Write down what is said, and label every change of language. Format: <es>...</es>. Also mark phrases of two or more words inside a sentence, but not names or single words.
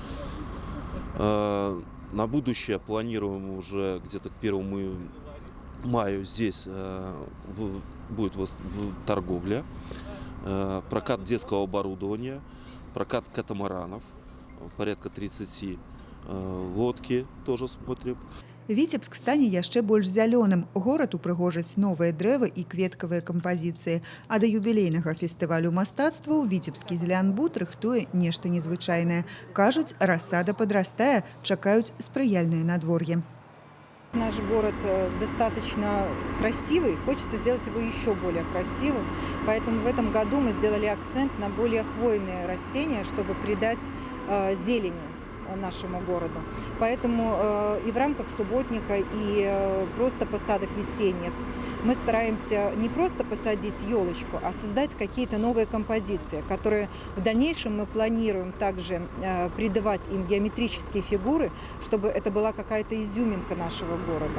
<ru>На будущее планируем уже где-то к 1 мая здесь будет торговля, прокат детского оборудования, прокат катамаранов, порядка 30, лодки тоже смотрим.</ru> <be>Віцебск стане яшчэ больш зялёным. Горад упрыгожаць новыя дрэвы і кветкавыя кампазіцыі. А да юбілейнага фестывалю мастацтваў Віцебскі зелянбуд рыхтуе нешта незвычайнае. Кажуць, рассада падрастае, чакаюць спрыяльнае надвор'е.</be> <ru>Наш город достаточно красивый, хочется сделать его еще более красивым, поэтому в этом году мы сделали акцент на более хвойные растения, чтобы придать зелени нашему городу. Поэтому и в рамках субботника, и просто посадок весенних мы стараемся не просто посадить елочку, а создать какие-то новые композиции, которые в дальнейшем мы планируем также придавать им геометрические фигуры, чтобы это была какая-то изюминка нашего города.</ru>